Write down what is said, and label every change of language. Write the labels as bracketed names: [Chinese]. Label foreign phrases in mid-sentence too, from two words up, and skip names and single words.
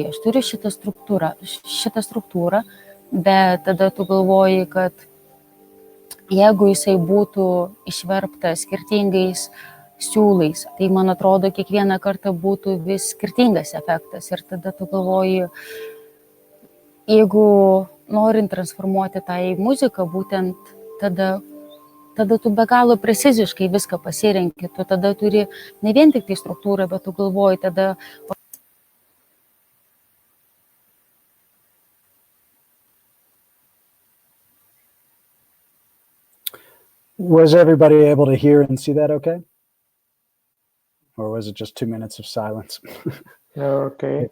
[Lithuanian] aš turiu šitą struktūrą, bet tada tu galvoji, kad jeigu jisai būtų išverptas skirtingais siūlais, tai man atrodo, kiekvieną kartą būtų vis skirtingas efektas ir tada tu galvoji, jeigu norint transformuoti tą į muziką, būtent tada tu be galo preciziškai viską pasirenki, tu tada turi ne vien tik tai struktūrą, bet tu galvoji tada. [English] Was everybody able to hear and see that okay? Or was it just 2 minutes of silence? Okay.